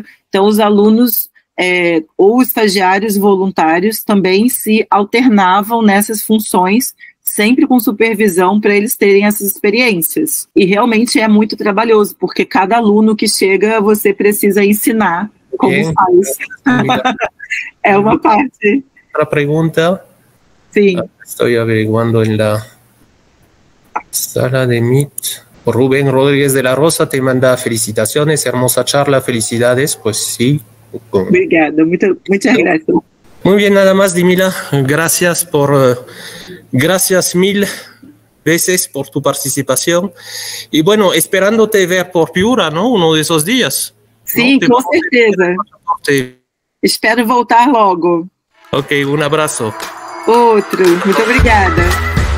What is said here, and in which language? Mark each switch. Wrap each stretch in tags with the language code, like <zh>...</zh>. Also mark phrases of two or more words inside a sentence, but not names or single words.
<pt>Então, os alunos ou estagiários voluntários também se alternavam nessas funções, sempre com supervisão para eles terem essas experiências. E realmente é muito trabalhoso, porque cada aluno que chega, você precisa ensinar como faz. É uma parte.</pt> <es>Otra pregunta. Sí. Estoy averiguando en la sala de Meet. Rubén Rodríguez de la Rosa te manda felicitaciones, hermosa charla, felicidades. Pues sí. Obrigada, muchas gracias. Muy bien, nada más, Dimila. Gracias mil veces por tu participación. Y bueno, esperándote ver por Piura, ¿no? Uno de esos días.</es> <pt>Sim,</pt> <es>¿no?</es> <pt>com certeza. Espero voltar logo.</pt> <es>Ok, un abrazo.</es> <pt>Outro. Muito obrigada.</pt>